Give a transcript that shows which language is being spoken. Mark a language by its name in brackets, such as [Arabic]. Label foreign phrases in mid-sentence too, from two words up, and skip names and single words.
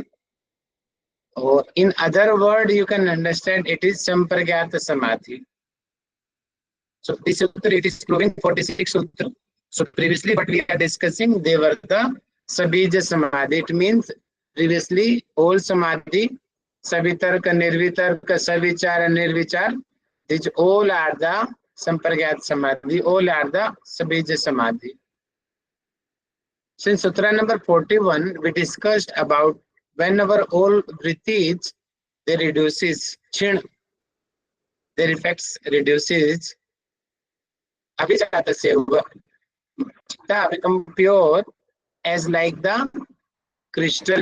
[English] Or in other word, you can understand it is [Sanskrit] सम्प्रज्ञात समाधि. [English] So this sutra, it is proving 46 sutra. So previously what we are discussing, they were the [Sanskrit] सबीज समाधि. [English] It means previously all [Sanskrit] समाधि, सवितर्क, निर्वितर्क, सविचार, निर्विचार, [English] these all are the [Sanskrit] सम्प्रज्ञात समाधि, [English] all are the [Sanskrit] सबीज समाधि. [English] So in sutra number 41, we discussed about whenever all vrittis, they reduces chin, their effects reduces abhijatasya, chitta become pure as like the crystal.